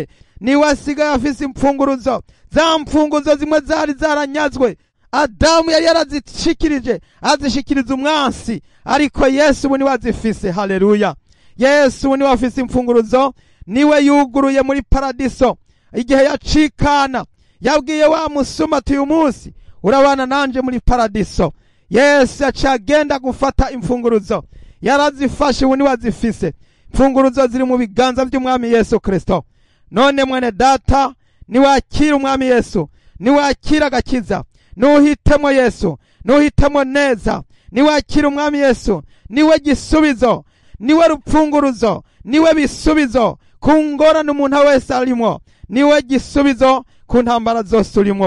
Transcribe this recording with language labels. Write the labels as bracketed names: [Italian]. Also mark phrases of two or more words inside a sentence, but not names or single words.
[Rundi] Niwe asigaye afise imfunguruzo, za mfunguzo zimwe zari zaranyazwe Adamu yari yarazishikirije, azishikiriza umwansi, ariko Yesu ubu niwe azifise. Haleluya. Yesu ubu niwe afise imfunguruzo, niwe yuguruye muri paradiso. Igihe yacikana yabwiye wa musuma ati uyu munsi urabana nanje muri paradiso. Yesu acagenda gufata imfunguruzo, yarazifashe, ubu niwe azifise. Imfunguruzo ziri mu biganza by'umwami Yesu Kristo. None mwene data, niwakira umwami Yesu, niwakira agakiza, nuhitemo Yesu, nuhitemo neza, niwakira umwami Yesu, niwe gisubizo, niwe rupfunguruzo, niwe bisubizo ku ngorane umuntu wese arimo, niwe gisubizo ku ntambara zose urimo.